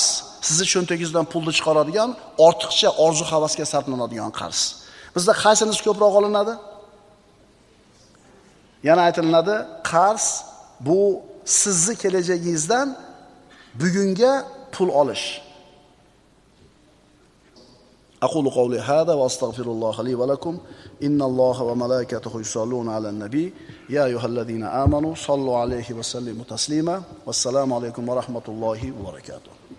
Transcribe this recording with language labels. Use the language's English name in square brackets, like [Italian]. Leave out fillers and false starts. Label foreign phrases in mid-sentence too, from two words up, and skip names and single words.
[Uzbek] Sizni cho'ntagingizdan pulni chiqaradigan, ortiqcha orzu-havasga sarflanadigan qarz. Bizda qaysinisi ko'proq olinadi? Yana aytilinadi, qarz bu sizni kelajagingizdan bugunga pul olish. [Arabic] أقول قولي هذا وأستغفر الله لي ولكم. إن الله وملائكته يصلون على النبي يا أيها الذين آمنوا صلوا عليه وسلموا تسليما. والسلام عليكم ورحمة الله وبركاته.